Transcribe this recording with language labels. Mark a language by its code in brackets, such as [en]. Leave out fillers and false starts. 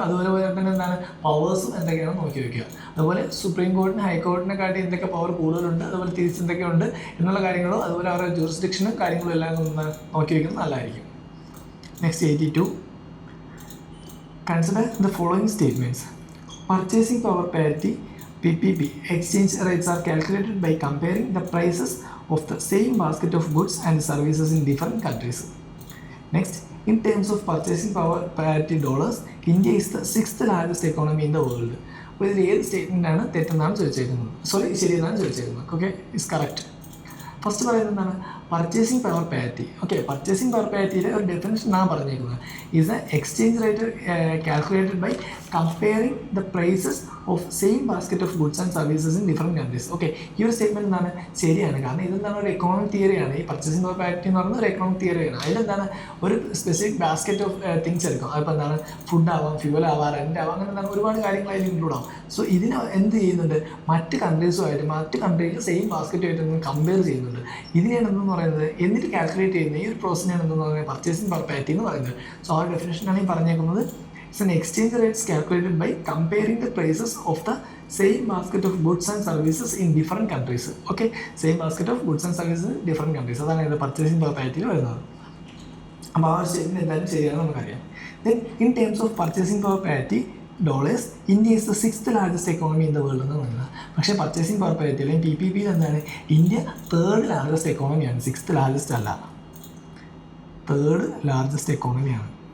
[ml] അതുപോലെ തന്നെ എന്താണ് പവേഴ്സും എന്തൊക്കെയാണെന്ന് നോക്കി വയ്ക്കുക. അതുപോലെ സുപ്രീം കോർട്ടിന് ഹൈക്കോർട്ടിനെ കാട്ടി എന്തൊക്കെ പവർ കൂടുതലുണ്ട്, അതുപോലെ തിരിച്ചെന്തൊക്കെയുണ്ട് എന്നുള്ള കാര്യങ്ങളും അതുപോലെ അവരുടെ ജൂറിസ്ഡിക്ഷനും കാര്യങ്ങളും എല്ലാം ഒന്ന് നോക്കി വയ്ക്കുന്നത് നല്ലതായിരിക്കും. Next 82. [en] Consider the following statements. Purchasing power parity PPP exchange rates are calculated by comparing the prices of the same basket of goods and services in different countries. Next, in terms of purchasing power parity dollars, India is the 6th largest economy in the world. [ml] അപ്പോൾ ഇതിൽ ഏത് statement ആണ് തെറ്റെന്നാണ് ചോദിച്ചേക്കുന്നത്? ശരിയെന്നാണ് ചോദിച്ചേക്കുന്നത്. Okay, is correct. First പറയുന്നത് എന്താണ്? Purchasing power parity. Okay, purchasing power പാരിറ്റിയുടെ ഒരു definition ഞാൻ പറഞ്ഞേക്കുന്നത് [en] Is a exchange rate calculated by comparing the prices of same basket of goods and services in different countries. [ml] Okay, ഈ ഒരു statement എന്താണ് ശരിയാണ്. കാരണം ഇതെന്താണ് ഒരു എക്കണോമിക് തിയറിയാണ്. ഈ പർച്ചേസിംഗ് പവർ പാരിറ്റി എന്ന് പറയുന്നത് ഒരു എക്കണോമിക് തിയറിയാണ്. അതിലെന്താണ് ഒരു സ്പെസിഫിക് ബാസ്ക്കറ്റ് ഓഫ് തിങ്സ് എടുക്കും. അതിപ്പോൾ എന്താണ് ഫുഡ് ആവാം, ഫ്യൂവൽ ആവാം, റെൻ്റ് ആവാം, അങ്ങനെ എന്താണ് ഒരുപാട് കാര്യങ്ങൾ അതിൽ ഇൻക്ലൂഡ് ആവും. സോ ഇതിന് എന്ത് ചെയ്യുന്നുണ്ട്? മറ്റ് കൺട്രീസുമായിട്ട് മറ്റ് കൺട്രിയിൽ സെയിം ബാസ്ക്കറ്റുമായിട്ട് കമ്പയർ ചെയ്യുന്നുണ്ട്. ഇതിനെയാണ് എന്തെന്ന് പറയുന്നത്, എന്നിട്ട് കാൽക്കുലേറ്റ് ചെയ്യുന്നത് ഈ ഒരു പ്രോസസ്സിനാണ് എന്തെന്ന് പറയുന്നത് പർച്ചേസിംഗ് പവർ പാരിറ്റി എന്ന് പറയുന്നത്. സോ ആ ഡെഫിനേഷനാണ് ഈ പറഞ്ഞേക്കുന്നത് [en] It's an exchange rates calculated by comparing the prices of the same basket of goods and services in different countries. Okay, same basket of goods and services in different countries. [ml] അതാണ് ഇത് purchasing power പാരിറ്റിയിൽ വരുന്നത്. അപ്പോൾ ആ ഒരു statement എന്തായാലും ശരിയാണെന്ന് നമുക്കറിയാം. [en] then in terms of purchasing power parity dollars, India is the 6th largest economy in the world [ml] എന്ന് പറയുന്നത്. പക്ഷേ പർച്ചേസിംഗ് പവർ പാരിറ്റി അല്ലെങ്കിൽ PPP എന്താണ്, India 3rd largest എക്കോണമിയാണ്, 6th largest അല്ല, 3rd largest എക്കോണമിയാണ്.